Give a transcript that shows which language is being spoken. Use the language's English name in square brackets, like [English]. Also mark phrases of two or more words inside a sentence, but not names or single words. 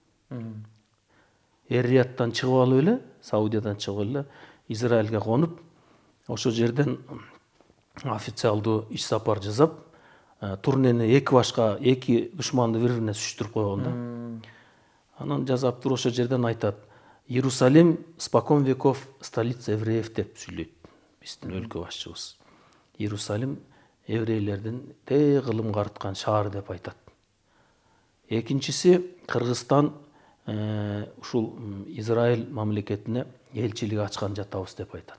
[Kyrgyz] Эр-Рияттан чыгып алып эле, Саудиядан чыгып эле Израилге конуп, ошол жерден официалдуу иш сапар жасап, турнени эки душманды бири-бирине сүзүштүрүп койгон да. Анан жасап туруп ошол жерден айтат: [Russian] Иерусалим спокон веков столица евреев [Kyrgyz] деп сүйлөйт биздин өлкө башчыбыз. Иерусалим еврейлердин тээ кылым карыткан шаары деп айтат. Экинчиси, Кыргызстан ушул Израиль мамлекетине элчилик ачкан жатабыз деп айтат.